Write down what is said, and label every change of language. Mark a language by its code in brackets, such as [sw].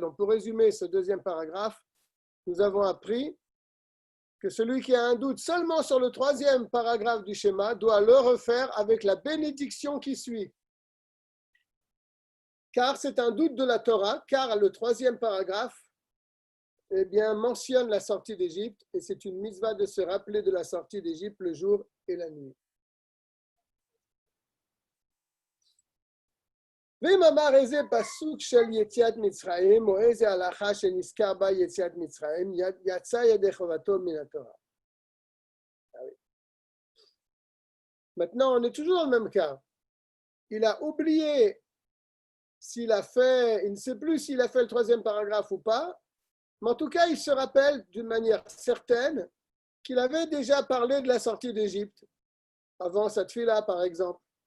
[fr] Donc, pour résumer ce deuxième paragraphe, nous avons appris que celui qui a un doute seulement sur le troisième paragraphe du schéma doit le refaire avec la bénédiction qui suit. Car c'est un doute de la Torah, car le troisième paragraphe mentionne la sortie d'Égypte et c'est une mitzvah de se rappeler de la sortie d'Égypte le jour et la nuit. [he] ואם אמר איזה פסוק של יציאת מצרים, או איזה הלכה שנזכר בה יציאת מצרים, יצא ידי חובתו מן התורה. [fr] Maintenant, on est toujours dans le même cas. Il a oublié il ne sait plus s'il a fait le troisième paragraphe ou pas, mais en tout cas, il se rappelle d'une manière certaine qu'il avait déjà parlé de la sortie d'Égypte, avant sa tfila par exemple.